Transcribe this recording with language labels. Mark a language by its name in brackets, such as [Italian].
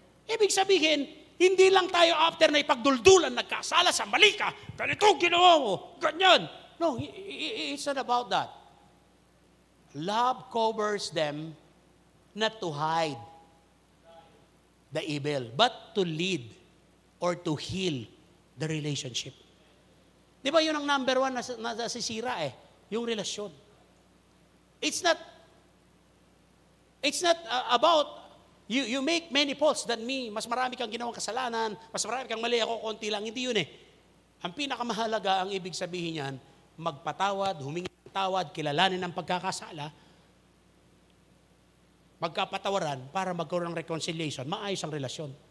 [Filipino] Ibig sabihin, hindi lang tayo after na ipagduldulan, nagkasala sa mali ka, ganito ginawa mo, ganyan. [English] No, it's not about that. Love covers them not to hide the evil, but to lead or to heal the relationship. [Filipino] Di ba yun ang number one na nasisira yung relasyon. [English] It's not about you make many faults than me. [Filipino] Mas marami kang ginawang kasalanan, mas marami kang mali, ako konti lang. Hindi yun Ang pinakamahalaga, ang ibig sabihin niyan, magpatawad, humingi ng tawad, kilalanin ang pagkakasala, magkapatawaran para magkaroon ng reconciliation, maayos ang relasyon.